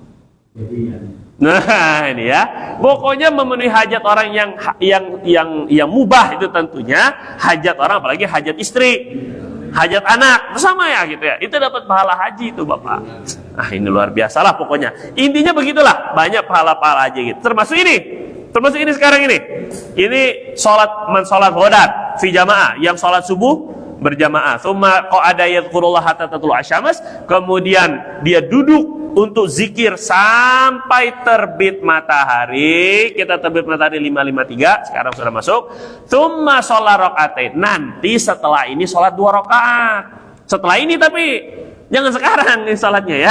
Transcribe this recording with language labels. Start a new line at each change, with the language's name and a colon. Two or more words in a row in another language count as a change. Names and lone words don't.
Indonesian: Nah ini ya, pokoknya memenuhi hajat orang yang mubah itu tentunya hajat orang, apalagi hajat istri, hajat anak, sama ya gitu ya. Itu dapat pahala haji itu Bapak. Ah ini luar biasa lah pokoknya. Intinya begitulah, banyak pahala-pahala haji gitu. Termasuk ini sekarang ini. Ini sholat
Arabic: غداة في جماعة,
Indonesian: yang sholat subuh berjamaah.
Arabic: ثم قعد يذكر الله حتى تطلع الشمس,
Indonesian: kemudian dia duduk untuk zikir sampai terbit matahari. Kita terbit matahari 5.53, sekarang sudah masuk.
Arabic: ثم صلى ركعتين.
Indonesian: Nanti setelah ini sholat 2 rakaat. Setelah ini tapi jangan sekarang nih sholatnya ya.